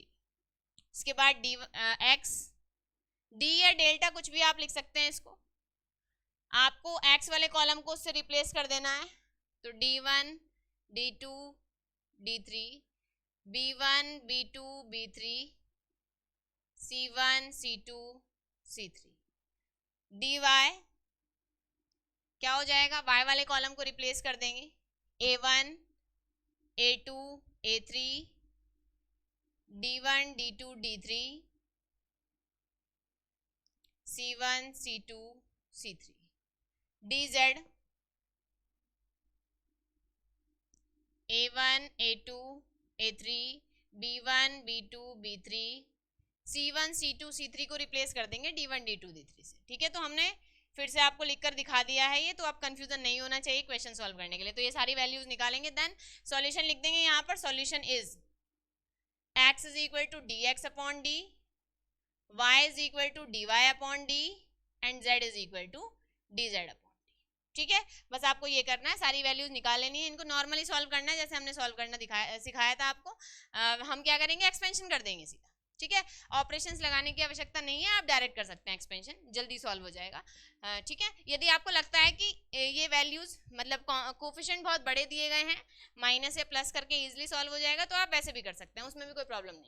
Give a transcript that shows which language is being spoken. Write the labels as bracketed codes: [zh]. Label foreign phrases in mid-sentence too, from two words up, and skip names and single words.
[hi] इसके बाद डी एक्स, डी या डेल्टा कुछ भी आप लिख सकते हैं इसको, आपको एक्स वाले कॉलम को उससे रिप्लेस कर देना है, तो d1 d2 d3 b1 b2 b3 c1 c2 c3 dy क्या हो जाएगा, y वाले कॉलम को रिप्लेस कर देंगे, a1 a2 a3 d1 d2 d3 c1 c2 c3 dz a1 a2 a3 b1 b2 b3 c1 c2 c3 को रिप्लेस कर देंगे d1 d2 d3 से। ठीक है, तो हमने फिर से आपको लिखकर दिखा दिया है ये, तो आप कंफ्यूजन नहीं होना चाहिए [en] क्वेश्चन सॉल्व [hi] करने के लिए। तो ये सारी वैल्यूज निकालेंगे, [en] देन सॉल्यूशन [hi] लिख देंगे यहाँ पर। [en] Solution is x is equal to dx upon d, y is equal to dy upon d and z is equal to dz upon d. [hi] ठीक है, बस आपको ये करना है, सारी वैल्यूज निकाल लेनी है, इनको [en] नॉर्मली सॉल्व [hi] करना है जैसे हमने सॉल्व करना सिखाया था आपको। हम क्या करेंगे, एक्सपेंशन कर देंगे सीधा। ठीक है, ऑपरेशंस लगाने की आवश्यकता नहीं है, आप डायरेक्ट कर सकते हैं एक्सपेंशन, जल्दी सॉल्व हो जाएगा। ठीक है, यदि आपको लगता है कि ये वैल्यूज मतलब कोफिशिएंट बहुत बड़े दिए गए हैं, माइनस या प्लस करके [en] इजीली सॉल्व [hi] हो जाएगा, तो आप वैसे भी कर सकते हैं, उसमें भी कोई प्रॉब्लम नहीं।